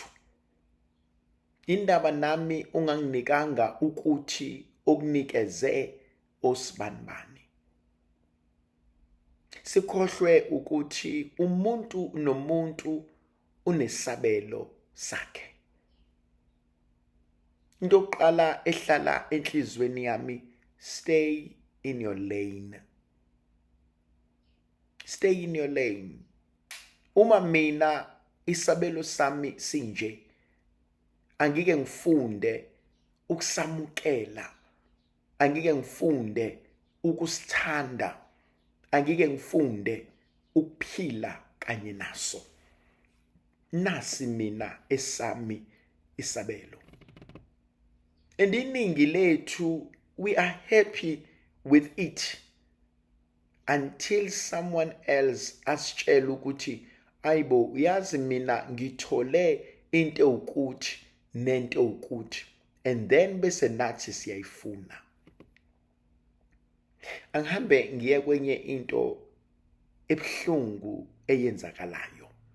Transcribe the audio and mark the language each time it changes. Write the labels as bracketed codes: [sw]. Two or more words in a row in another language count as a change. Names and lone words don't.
[zu] Indaba nami unganginikanga ukuthi okunikeze osibanibani. Sikhohlwe ukuthi umuntu nomuntu unesabelo sakhe. Into yokuqala ehlala enhlizweni yami, [en] stay in your lane. Stay in your lane. [zu] Uma mina isabelo sami sinje, angike ngifunde ukusamukela, angike ngifunde ukusithanda, angike ngifunde ukuphila kanye naso. Nasi mina esami isabelo. And iningi lethu, [en] we are happy with it until someone else [zu] asitshela ukuthi ayibo uyazi mina ngithole into ukuthi nento ukuthi, [en] and then [zu] bese nathi siyayifuna. Angihambe ngiye kwenye into ebuhlungu eyenzakalayo.